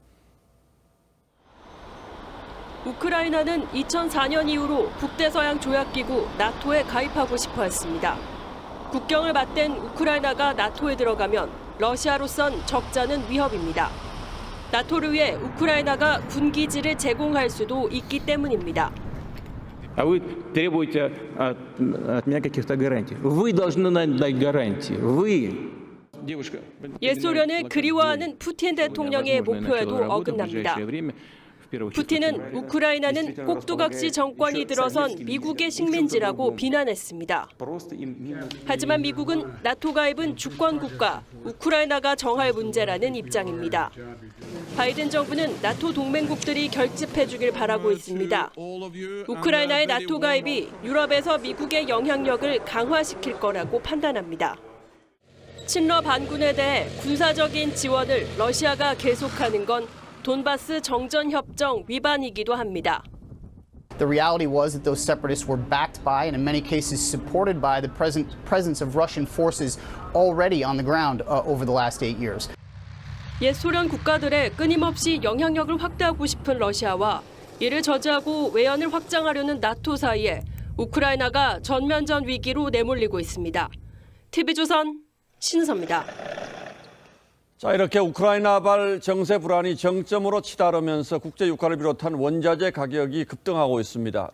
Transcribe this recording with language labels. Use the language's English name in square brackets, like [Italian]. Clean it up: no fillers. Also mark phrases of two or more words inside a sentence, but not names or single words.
[Korean] 우크라이나는 2004년 이후로 북대서양 조약기구 나토에 가입하고 싶어 했습니다. 국경을 맞댄 우크라이나가 나토에 들어가면 러시아로선 적자는 위협입니다. 나토를 위해 우크라이나가 군기지를 제공할 수도 있기 때문입니다. [Russian] А вы требуете от меня каких-то гарантий. Вы должны дать гарантии. Вы. [Korean] 옛 소련을 그리워하는 푸틴 대통령의 목표에도 어긋납니다. 푸틴은 우크라이나는 꼭두각시 정권이 들어선 미국의 식민지라고 비난했습니다. 하지만 미국은 나토 가입은 주권 국가, 우크라이나가 정할 문제라는 입장입니다. 바이든 정부는 나토 동맹국들이 결집해주길 바라고 있습니다. 우크라이나의 나토 가입이 유럽에서 미국의 영향력을 강화시킬 거라고 판단합니다. 친러 반군에 대해 군사적인 지원을 러시아가 계속하는 건 돈바스 정전협정 위반이기도 합니다. [English] The reality was that those separatists were backed by and in many cases supported by the presence of Russian forces already on the ground over the last 8 years. [Korean] 옛 소련 국가들의 끊임없이 영향력을 확대하고 싶은 러시아와 이를 저지하고 외연을 확장하려는 나토 사이에 우크라이나가 전면전 위기로 내몰리고 있습니다. TV조선 신은서입니다. 자, 이렇게 우크라이나발 정세 불안이 정점으로 치달으면서 국제 유가를 비롯한 원자재 가격이 급등하고 있습니다.